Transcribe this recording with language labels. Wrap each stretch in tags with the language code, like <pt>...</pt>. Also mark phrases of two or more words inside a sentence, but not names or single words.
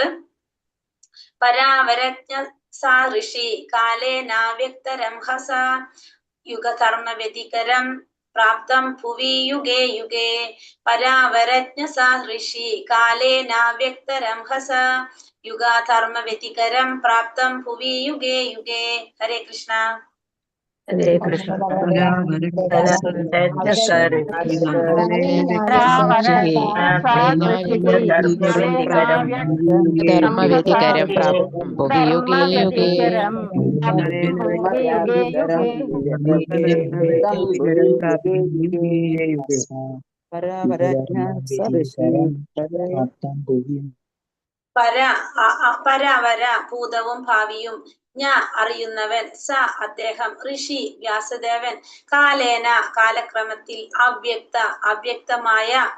<sa>പരാവരജ്ഞ സാ ഋഷി കാലേനാവ്യക്തരംഹസ യുഗധർമ്മ വ്യതികരം പ്രാപ്തം ഭുവി യുഗേ യുഗേ. പരാവരജ്ഞ സാ ഋഷി കാലേനാവ്യക്തരംഹസ യുഗധർമ്മ വ്യതികരം പ്രാപ്തം ഭുവി യുഗേ യുഗേ.</sa> <ml>ഹരേ കൃഷ്ണ. ഹരേ കൃഷ്ണ.</ml> <sa>ധർമ്മവ്യതികരം പ്രാപ്തം ഭുവി യുഗേ യുഗേ.</sa> <ml>പരാവര ഭൂതവും ഭാവിയും, അറിയുന്നവൻ, സ അദ്ദേഹം, ഋഷി വ്യാസദേവൻ, കാലേന കാലക്രമത്തിൽ, അവ്യക്തമായ,</ml>